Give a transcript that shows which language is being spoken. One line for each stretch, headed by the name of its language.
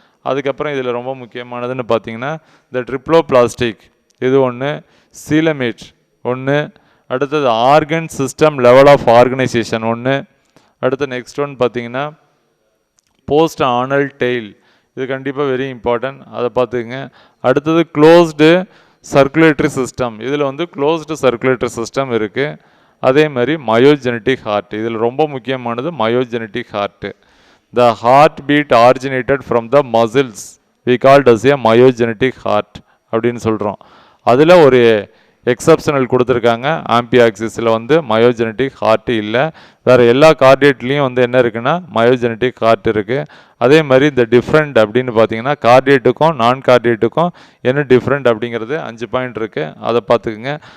Tamil: அதுக்கப்புறம் இதில் ரொம்ப முக்கியமானதுன்னு பார்த்தீங்கன்னா இந்த ட்ரிப்ளோபிளாஸ்டிக், இது ஒன்று, சீலமேட் ஒன்று, அடுத்தது organ system level of organisation ஒன்று, அடுத்து நெக்ஸ்ட் ஒன் பார்த்தீங்கன்னா போஸ்ட் ஆனல் டெய்ல், இது கண்டிப்பாக வெரி இம்பார்ட்டன்ட், அதை பார்த்துக்குங்க. அடுத்தது க்ளோஸ்டு சர்க்குலேட்டரி சிஸ்டம், இதில் வந்து க்ளோஸ்டு சர்க்குலேட்டரி சிஸ்டம் இருக்குது. அதே மாதிரி மயோஜெனட்டிக் ஹார்ட், இதில் ரொம்ப முக்கியமானது மயோஜெனட்டிக் heart.
English: The heartbeat originated from the muscles, we called as a myogenetic heart
Tamil: அப்படின்னு சொல்கிறோம். அதில் ஒரு எக்ஸப்ஷனல் கொடுத்துருக்காங்க, ஆம்பியாக்சிஸில் வந்து மயோஜெனட்டிக் ஹார்ட்டு இல்லை. வேறு எல்லா கார்டியேட்லேயும் வந்து என்ன இருக்குன்னா மயோஜெனட்டிக் ஹார்ட் இருக்குது. அதே மாதிரி இந்த டிஃப்ரெண்ட் அப்படின்னு பார்த்தீங்கன்னா கார்டியேட்டுக்கும் நான் கார்டியேட்டுக்கும் என்ன டிஃப்ரெண்ட் அப்படிங்கிறது 5 பாயிண்ட் இருக்குது, அதை பார்த்துக்குங்க.